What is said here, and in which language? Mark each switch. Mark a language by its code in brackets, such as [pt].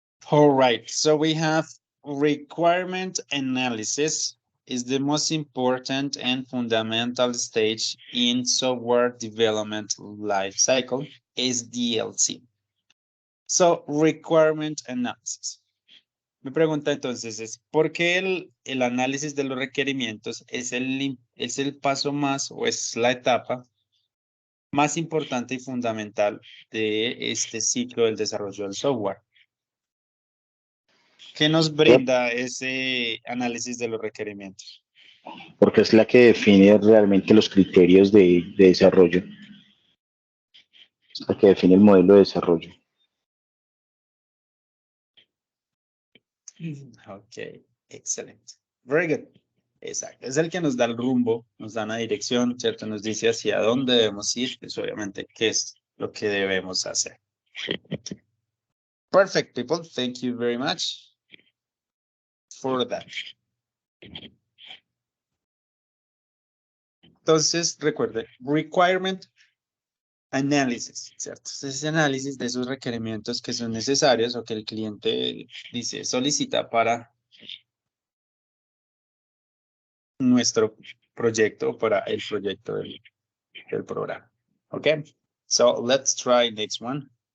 [en] All right, so we have requirement analysis is the most important and fundamental stage in software development life cycle, SDLC. So, requirement analysis. [es] Mi pregunta entonces es, ¿por qué el análisis de los requerimientos es el paso más o es la etapa más importante y fundamental de este ciclo del desarrollo del software? ¿Qué nos brinda ese análisis de los requerimientos? Porque es la que define realmente los criterios de desarrollo. Es la que define el modelo de desarrollo. Ok, excelente. [en] Very good. [es] Exacto. Es el que nos da el rumbo, nos da una dirección, ¿cierto? Nos dice hacia dónde debemos ir, pues obviamente qué es lo que debemos hacer. [en] Perfect, people. Thank you very much for that. [es] Entonces, recuerde, requirement analysis, ¿cierto? Ese análisis de esos requerimientos que son necesarios o que el cliente dice, solicita para nuestro proyecto, para el proyecto del programa. [en] Okay, so let's try next one.